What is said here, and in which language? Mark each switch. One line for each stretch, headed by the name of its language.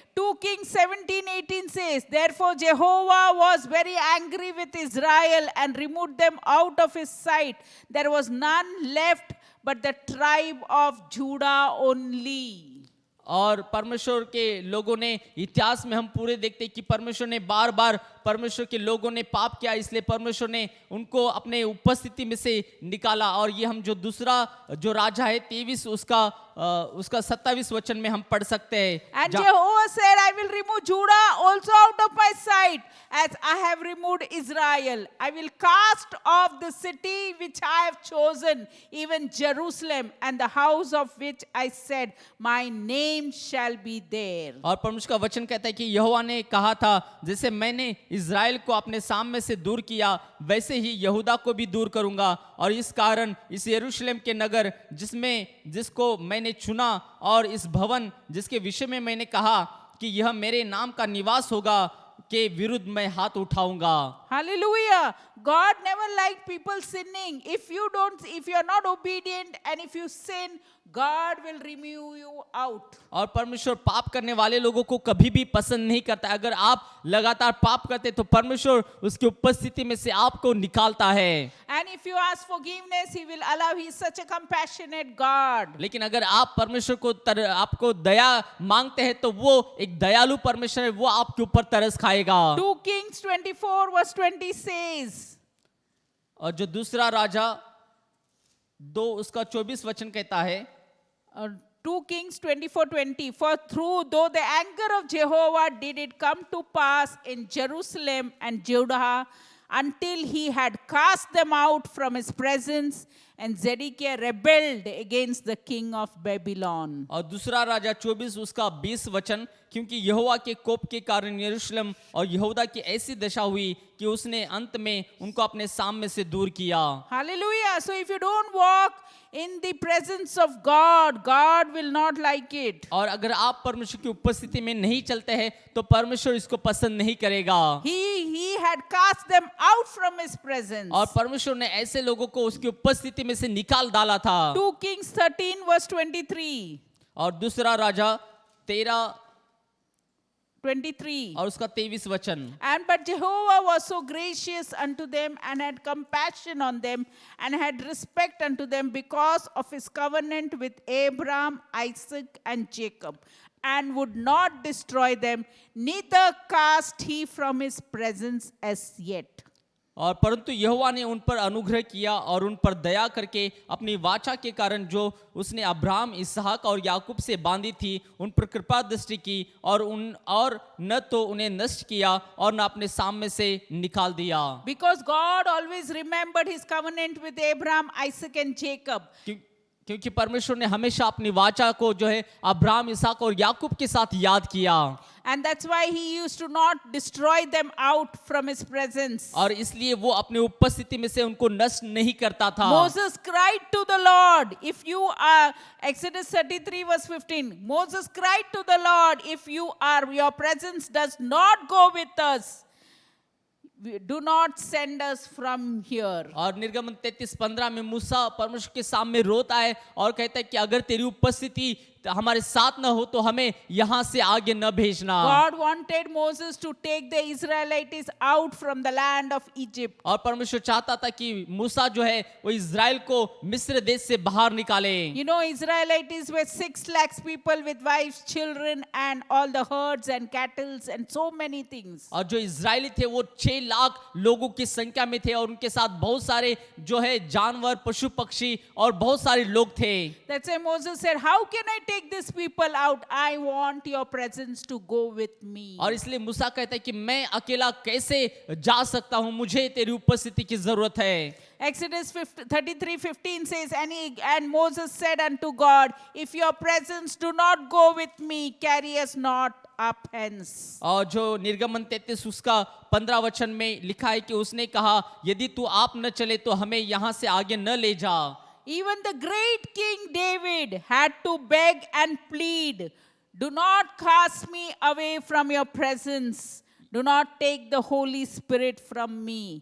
English: 2 Kings 17:18 says, therefore Jehovah was very angry with Israel and removed them out of his sight. There was none left but the tribe of Judah only.
Hindi: और परमेश्वर के लोगों ने इतिहास में हम पूरे देखते हैं कि परमेश्वर ने बार बार परमेश्वर के लोगों ने पाप किया, इसलिए परमेश्वर ने उनको अपने उपस्थिति में से निकाला। और ये हम जो दूसरा जो राजा है 23 उसका 27 वचन में हम पढ़ सकते हैं।
English: And Jehovah said, I will remove Judah also out of my sight, as I have removed Israel. I will cast off the city which I have chosen, even Jerusalem, and the house of which I said, my name shall be there.
Hindi: और परमेश्वर का वचन कहता है कि यहोवा ने कहा था, जैसे मैंने इज़राइल को अपने सामने से दूर किया, वैसे ही यहूदा को भी दूर करूंगा। और इस कारण इस यरूशलेम के नगर जिसको मैंने चुना और इस भवन जिसके विषय में मैंने कहा कि यह मेरे नाम का निवास होगा के विरुद्ध मैं हाथ उठाऊंगा।
English: Hallelujah. God never liked people sinning. If you are not obedient and if you sin, God will remove you out.
Hindi: और परमेश्वर पाप करने वाले लोगों को कभी भी पसंद नहीं करता। अगर आप लगातार पाप करते तो परमेश्वर उसकी उपस्थिति में से आपको निकालता है।
English: And if you ask forgiveness, He will allow. He is such a compassionate God.
Hindi: लेकिन अगर आप परमेश्वर को आपको दया मांगते हैं तो वो एक दयालु परमेश्वर है, वो आपके ऊपर तरस खाएगा।
English: 2 Kings 24 verse 20 says.
Hindi: और जो दूसरा राजा 2 उसका 24 वचन कहता है,
English: 2 Kings 24:20, for though the anger of Jehovah did it come to pass in Jerusalem and Judah, until he had cast them out from his presence, and Zedekiah rebelled against the king of Babylon.
Hindi: और दूसरा राजा 24 उसका 20 वचन, क्योंकि यहोवा के कोप के कारण यरूशलेम और यहूदा की ऐसी दशा हुई कि उसने अंत में उनको अपने सामने से दूर किया।
English: Hallelujah. So if you don't walk in the presence of God, God will not like it.
Hindi: और अगर आप परमेश्वर की उपस्थिति में नहीं चलते हैं तो परमेश्वर इसको पसंद नहीं करेगा।
English: He he had cast them out from his presence.
Hindi: और परमेश्वर ने ऐसे लोगों को उसकी उपस्थिति में से निकाल डाला था।
English: 2 Kings 13 verse 23.
Hindi: और दूसरा राजा 13 23. और उसका 23 वचन।
English: And but Jehovah was so gracious unto them and had compassion on them and had respect unto them because of his covenant with Abraham, Isaac, and Jacob, and would not destroy them, neither cast he from his presence as yet.
Hindi: और परंतु यहोवा ने उन पर अनुग्रह किया और उन पर दया करके अपनी वाचा के कारण जो उसने अब्राहम, इसहाक और याकूब से बांधी थी उन पर कृपा दृष्टि की और न तो उन्हें नष्ट किया और न अपने सामने से निकाल दिया।
English: Because God always remembered his covenant with Abraham, Isaac, and Jacob.
Hindi: क्योंकि परमेश्वर ने हमेशा अपनी वाचा को जो है अब्राहम, इसहाक और याकूब के साथ याद किया।
English: And that's why he used to not destroy them out from his presence.
Hindi: और इसलिए वो अपने उपस्थिति में से उनको नष्ट नहीं करता था।
English: Moses cried to the Lord, if you are, Exodus 33 verse 15, Moses cried to the Lord, if your presence does not go with us, do not send us from here.
Hindi: और निर्गमन 33:15 में मूसा परमेश्वर के सामने रोता है और कहता है कि अगर तेरी उपस्थिति हमारे साथ न हो तो हमें यहाँ से आगे न भेजना।
English: God wanted Moses to take the Israelites out from the land of Egypt.
Hindi: और परमेश्वर चाहता था कि मूसा जो है वो इज़राइल को मिस्र देश से बाहर निकाले।
English: You know, Israelites were 6 lakhs people with wives, children, and all the herds and cattle and so many things.
Hindi: और जो इज़राइली थे वो 6 लाख लोगों की संख्या में थे और उनके साथ बहुत सारे जो है जानवर, पशु पक्षी और बहुत सारे लोग थे।
English: That's why Moses said, how can I take these people out? I want your presence to go with me.
Hindi: और इसलिए मूसा कहता है कि मैं अकेला कैसे जा सकता हूँ, मुझे तेरी उपस्थिति की जरूरत है।
English: Exodus 33:15 says, and Moses said unto God, if your presence do not go with me, carry us not up hence.
Hindi: और जो निर्गमन 33 उसका 15 वचन में लिखा है कि उसने कहा यदि तू आप न चले तो हमें यहाँ से आगे न ले जा।
English: Even the great King David had to beg and plead, do not cast me away from your presence. Do not take the Holy Spirit from me.